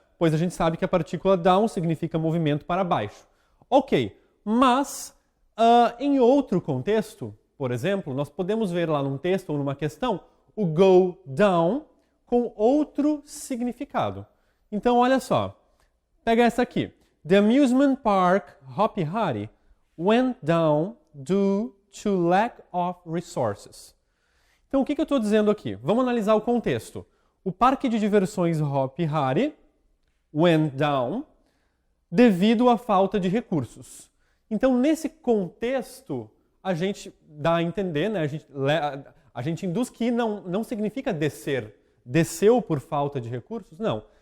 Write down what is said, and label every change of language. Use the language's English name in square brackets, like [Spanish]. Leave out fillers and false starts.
[Portuguese] Pois a gente sabe que a partícula down significa movimento para baixo. Ok, mas em outro contexto, por exemplo, nós podemos ver lá num texto ou numa questão o [English] go down [Portuguese] com outro significado. Então, olha só, pega essa aqui. [English] The amusement park Hopi Hari went down due to lack of resources. [Portuguese] Então, o que eu estou dizendo aqui? Vamos analisar o contexto. O parque de diversões Hopi Hari [English] went down [Portuguese] devido à falta de recursos. Então, nesse contexto, a gente dá a entender, né? A gente induz que não significa descer. Desceu por falta de recursos? Não.